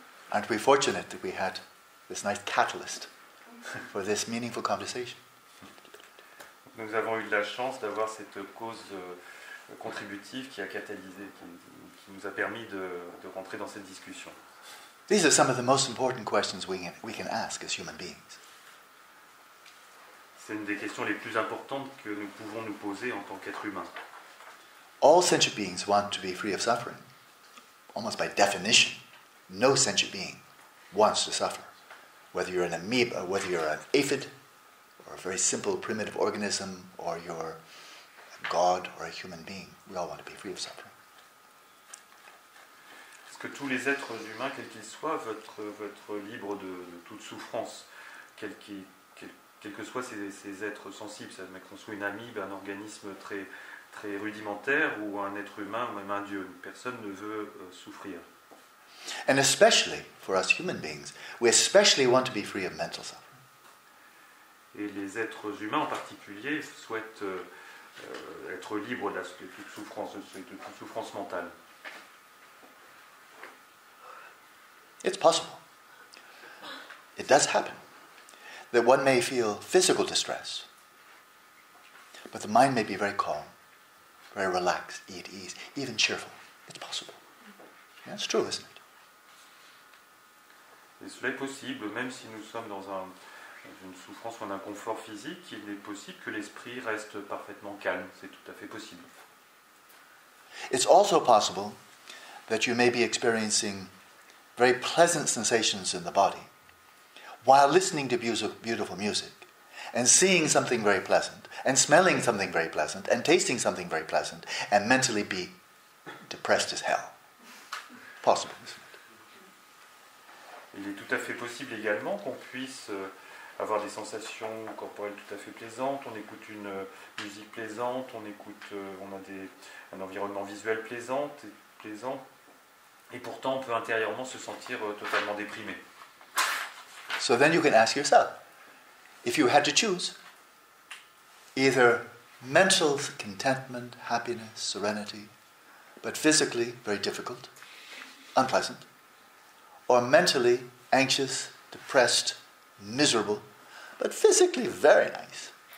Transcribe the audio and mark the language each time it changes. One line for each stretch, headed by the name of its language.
English: Aren't we fortunate that we had this nice catalyst for this meaningful conversation?
French: Nous avons eu de la chance d'avoir cette cause contributive qui a catalysé, qui nous a permis de rentrer dans cette discussion.
English: These are some of the most important questions we can ask as human beings.
French: C'est une des questions les plus importantes que nous pouvons nous poser en tant qu'être humain.
English: All sentient beings want to be free of suffering. Almost by definition, no sentient being wants to suffer. Whether you're an amoeba, whether you're an aphid, or a very simple primitive organism, or you're a god or a human being, we all want to be free of suffering.
French: Parce que tous les êtres humains, quels qu'ils soient, veulent être libres de toute souffrance, quels que soient ces êtres sensibles, ça qu'on soit une amibe, un organisme très, très rudimentaire, ou un être humain, ou même un dieu. Personne ne veut souffrir.
English: And especially for us human beings, we especially want to be free of mental suffering.
French: Et les êtres humains en particulier souhaitent être libres de toute souffrance mentale.
English: It's possible. It does happen that one may feel physical distress, but the mind may be very calm, very relaxed, at ease, even cheerful. It's possible. Yeah, it's true, isn't it?
French: Et cela est possible, même si nous sommes dans une souffrance ou un inconfort physique, il est possible que l'esprit reste parfaitement calme. C'est tout à fait possible.
English: It's also possible that you may be experiencing very pleasant sensations in the body while listening to beautiful music and seeing something very pleasant and smelling something very pleasant and tasting something very pleasant and mentally be depressed as hell. Possible, isn't it?
French: Il est tout à fait possible également qu'on puisse avoir des sensations corporelles tout à fait plaisantes, on écoute une musique plaisante, on a un environnement visuel plaisant, et pourtant on peut intérieurement se sentir totalement déprimé.
English: So then you can ask yourself, if you had to choose either mental contentment, happiness, serenity, but physically very difficult, unpleasant, or mentally anxious, depressed, miserable, but physically very nice.